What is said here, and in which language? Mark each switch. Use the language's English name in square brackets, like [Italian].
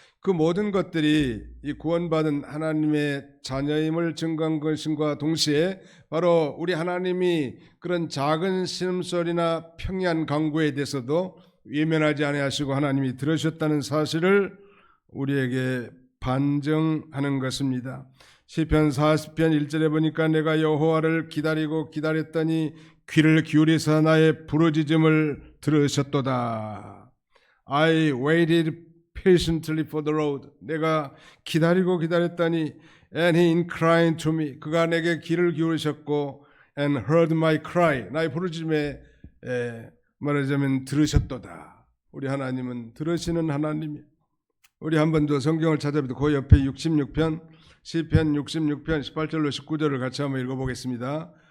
[Korean] 그 모든 것들이 이 구원받은 하나님의 자녀임을 증거한 것과 동시에 바로 우리 하나님이 그런 작은 신음소리나 평이한 간구에 대해서도 외면하지 아니하시고 하나님이 들으셨다는 사실을 우리에게 반증하는 것입니다. 시편 40편 1절에 보니까 내가 여호와를 기다리고 기다렸더니 귀를 기울이사 나의 부르짖음을 들으셨도다. [English] I waited patiently for the Lord. [Korean] 내가 기다리고 기다렸더니 [English] and he inclined to me. [Korean] 그가 내게 귀를 기울이셨고 [English] and heard my cry. [Korean] 나의 부르짖음에 말하자면 들으셨도다. 우리 하나님은 들으시는 하나님이에요. 우리 한 번 더 성경을 찾아보도 그 옆에 66편 시편 66편 18절로 19절을 같이 한번 읽어보겠습니다.